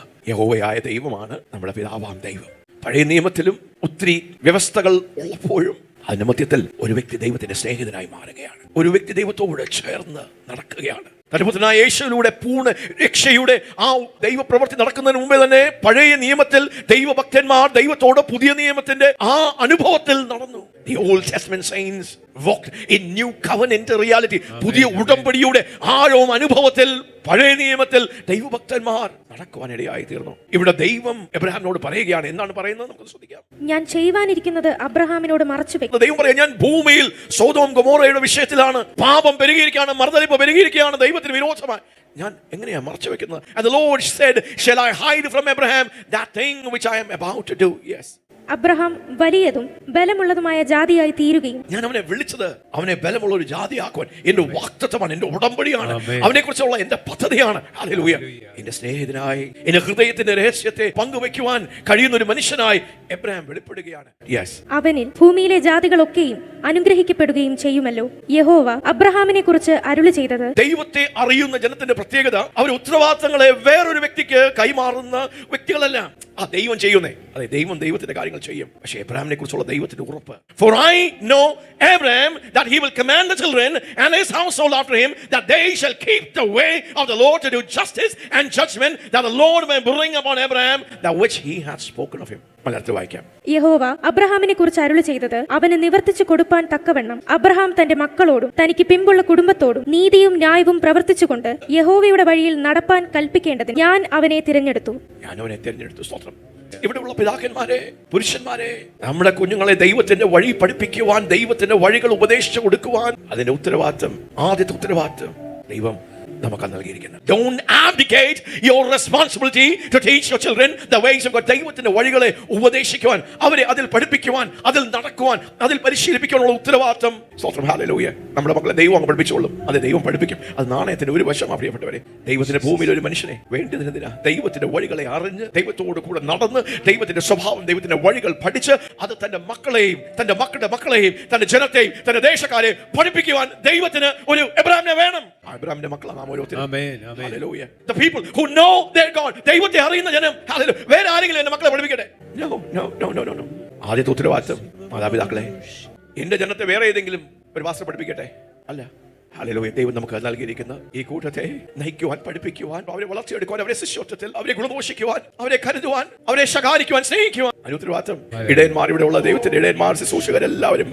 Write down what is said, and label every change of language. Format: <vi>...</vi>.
<ml>യഹോവയായ ദൈവമാണ് നമ്മുടെ പിതാവാം ദൈവം. പഴയ നിയമത്തിലും ഒത്തിരി വ്യവസ്ഥകൾ ഉള്ളപ്പോഴും അതിന്റെ മധ്യത്തിൽ ഒരു വ്യക്തി ദൈവത്തിന്റെ സ്നേഹിതനായി മാറുകയാണ്. ഒരു വ്യക്തി ദൈവത്തോട് ചേർന്ന് നടക്കുകയാണ്. തന്റെ യേശുവിലൂടെ പൂർണ്ണ രക്ഷയുടെ ആ ദൈവപ്രവൃത്തി നടക്കുന്നതിന് മുമ്പേ തന്നെ പഴയ നിയമത്തിൽ ദൈവഭക്തന്മാർ ദൈവത്തോട് പുതിയ നിയമത്തിന്റെ ആ അനുഭവത്തിൽ നടന്നു.</ml> <en>The Old Testament saints walked in new covenant reality.</en> <ml>പുതിയ ഉടമ്പടിയുടെ ആഴവും അനുഭവത്തിൽ പഴയ നിയമത്തിൽ ദൈവഭക്തന്മാർ നടക്കുവാനിടയായി തീർന്നു. ഇവിടെ ദൈവം എബ്രഹാമിനോട് പറയുകയാണ്. എന്താണ് പറയുന്നത്? നമുക്ക് ശ്രദ്ധിക്കാം. ഞാൻ ചെയ്യുവാനിരിക്കുന്നത് അബ്രഹാമിനോട് മറച്ചു വെക്കും. ദൈവം പറയാം, ഞാൻ ഭൂമിയിൽ സോദോം ഗൊമോറയുടെ വിഷയത്തിലാണ്, പാപം പെരുകിയിരിക്കുകയാണ്, മറുതലിപ്പ് പെരുകിയിരിക്കുകയാണ്, ദൈവത്തിന് വിരോധമായി ഞാൻ എങ്ങനെയാ മറച്ചു വെക്കുന്നത്?</ml> <en>And the Lord said, shall I hide from Abraham that thing which I am about to do? Yes.</en> <ml>Abraham വലിയതും ബലമുള്ളതുമായ ജാതിയായി തീരുകയും, ഞാൻ അവനെ വിളിച്ചത് അവനെ ബലമുള്ള ഒരു ജാതിയാക്കുവാൻ. എന്റെ വാഗ്ദത്തമാണ്, എന്റെ ഉടമ്പടിയാണ്, അവനെ കുറിച്ചുള്ള എന്റെ പദ്ധതിയാണ്. ഹല്ലേലൂയ. എന്റെ സ്നേഹിതനായി, എന്റെ ഹൃദയത്തിന്റെ രഹസ്യത്തെ പങ്കുവെക്കുവാൻ കഴിയുന്ന ഒരു മനുഷ്യനായി എബ്രഹാം വെളിപ്പെടുകയാണ്. യെസ്, അവനിൽ ഭൂമിയിലെ ജാതികളൊക്കെയും അനുഗ്രഹിക്കപ്പെടുകയും ചെയ്യുമല്ലോ. യഹോവ അബ്രഹാമിനെ കുറിച്ച് അരുളി ചെയ്തത്, ദൈവത്തെ അറിയുന്ന ജനത്തിന്റെ പ്രത്യേകത അവർ ഉത്തരവാദിത്തങ്ങളെ വേറൊരു വ്യക്തിക്ക് കൈമാറുന്ന വ്യക്തികളല്ല. ആ ദൈവം ചെയ്യുന്നേ, അതെ, ദൈവം ദൈവത്തിന്റെ കാര്യങ്ങൾ ചെയ്യും. പക്ഷേ എബ്രഹാമിനെ കുറിച്ചുള്ള ദൈവത്തിന്റെ ഉറപ്പ്,</ml> <en>for I know Abraham that he will command the children and his household after him that they shall keep the way of the Lord to do justice and judgment, that the Lord may bring upon Abraham that which he hath spoken of him.</en> <ml>മലർത്തി വായിക്കാം. യഹോവ അബ്രഹാമിനെ കുറിച്ച് അരുളി ചെയ്തത്, അവന് നിവർത്തിച്ചു കൊടുപ്പാൻ തക്കവണ്ണം Abraham തന്റെ മക്കളോടും തനിക്ക് പിമ്പുള്ള കുടുംബത്തോടും നീതിയും ന്യായവും പ്രവർത്തിച്ചുകൊണ്ട് യഹോവയുടെ വഴിയിൽ നടപ്പാൻ കൽപ്പിക്കേണ്ടതിന് ഞാൻ അവനെ തിരഞ്ഞെടുത്തു. സ്തോത്രം. ഇവിടെയുള്ള പിതാക്കന്മാരെ, പുരുഷന്മാരെ, നമ്മുടെ കുഞ്ഞുങ്ങളെ ദൈവത്തിന്റെ വഴി പഠിപ്പിക്കുവാൻ, ദൈവത്തിന്റെ വഴികൾ ഉപദേശിച്ചു കൊടുക്കുവാൻ, അതിന്റെ ഉത്തരവാദിത്തം, ആദ്യത്തെ ഉത്തരവാദിത്തം ദൈവം നമുക്ക് നൽകിയിരിക്കുന്നത്.</ml> <en>Don't abdicate your responsibility to teach your children the ways of God.</en> <ml>ദൈവത്തിന്റെ വഴികളെ ഉപദേശിക്കുവാൻ, അവരെ അതിൽ പഠിപ്പിക്കുവാൻ, അതിൽ നടക്കുവാൻ, അതിൽ പരിശീലിപ്പിക്കാനുള്ള ഉത്തരവാദിത്തം. സ്തോത്രം, ഹല്ലേലൂയ. നമ്മുടെ മക്കളെ ദൈവം അങ്ങ് പഠിപ്പിച്ചോളും. അത് ദൈവം പഠിപ്പിക്കും. അത് നാണയത്തിന്റെ ഒരു വശം. പ്രിയപ്പെട്ടവരെ, ദൈവത്തിന്റെ ഭൂമിയിൽ ഒരു മനുഷ്യനെ വേണ്ടതിനെന്തിനാ? ദൈവത്തിന്റെ വഴികളെ അറിഞ്ഞ്, ദൈവത്തോട് കൂടെ നടന്ന്, ദൈവത്തിന്റെ സ്വഭാവം, ദൈവത്തിന്റെ വഴികൾ പഠിച്ച്, അത് തന്റെ മക്കളെയും തന്റെ മക്കളുടെ മക്കളെയും തന്റെ ജനത്തെയും തന്റെ ദേശക്കാരെ പഠിപ്പിക്കുവാൻ ദൈവത്തിന് ഒരു എബ്രഹാമിനെ വേണം. എബ്രഹാമിന്റെ മക്കളാണ്</ml> <en>the people who know their God.</en> <ml>ദൈവത്തെ അറിയുന്ന ജനം. വേറെ ആരെങ്കിലും എന്റെ മക്കളെ പഠിപ്പിക്കട്ടെ? No. ആദ്യത്തെ ഉത്തരവാദിത്തം മാതാപിതാക്കളെ. എന്റെ ജനത്തെ വേറെ ഏതെങ്കിലും ഒരു ഭാഷ പഠിപ്പിക്കട്ടെ? അല്ല. ഹല്ലേലൂയ. ദൈവം നമുക്ക് നൽകിയിരിക്കുന്ന ഈ കൂട്ടത്തെ നയിക്കുവാൻ, പഠിപ്പിക്കുവാൻ, അവരെ വളർത്തിയെടുക്കുവാൻ, അവരെ ശിശുത്വത്തിൽ അവരെ ഗുണദോഷിക്കുവാൻ, അവരെ കരുതുവാൻ, അവരെ ശകാരിക്കുവാൻ, സ്നേഹിക്കുവാൻ ഉത്തരവാദിത്തം ഇടയന്മാർ, ഇവിടെ ഉള്ള ദൈവത്തിന്റെ ഇടയന്മാർ, ശുശ്രൂഷകരെല്ലാവരും.</ml>